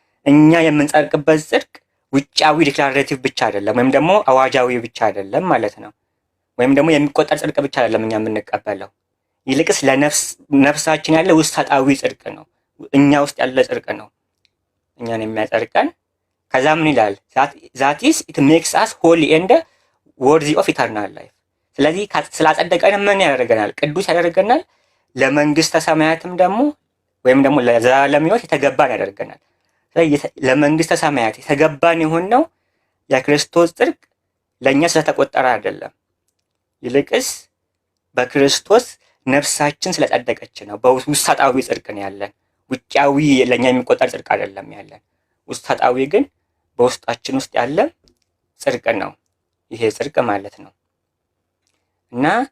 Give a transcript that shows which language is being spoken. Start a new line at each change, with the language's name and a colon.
Amharic: እኛ የምንጸድቅበት ጽድቅ ውጫዊ ዲክላሬቲቭ ብቻ አይደለም፣ ወይም ደግሞ አዋጃዊ ብቻ አይደለም ማለት ነው። ወይም ደግሞ የሚቆጠር ጽድቅ ብቻ አይደለም እኛ የምንቀበለው። ይልቅስ ለነፍሳችን ያለ ውስጣዊ ጽድቅ ነው፣ እኛ ውስጥ ያለ ጽድቅ ነው እኛን የሚያጸድቀን። ከዛ ምን ይላል?
English: that is it makes us holy and worthy of eternal life።
Amharic: ስለዚህ ስላጸደቀን ምን ያደርገናል? ቅዱስ ያደርገናል። ለመንግስተ ሰማያትም ደግሞ ወይም ደግሞ ለዘላለም ሕይወት የተገባን ያደርገናል። ስለዚህ ለመንግስተ ሰማያት የተገባን የሆነው የክርስቶስ ጽድቅ ለእኛ ስለተቆጠረ አይደለም፣ ይልቅስ በክርስቶስ ነፍሳችን ስለጸደቀች ነው። በውስጣዊ ጽድቅ ነው ያለን፣ ውጫዊ ለእኛ የሚቆጠር ጽድቅ አይደለም ያለን። ውስጣዊ ግን በውስጣችን ውስጥ ያለ ጽድቅ ነው ይሄ ጽድቅ ማለት ነው። እና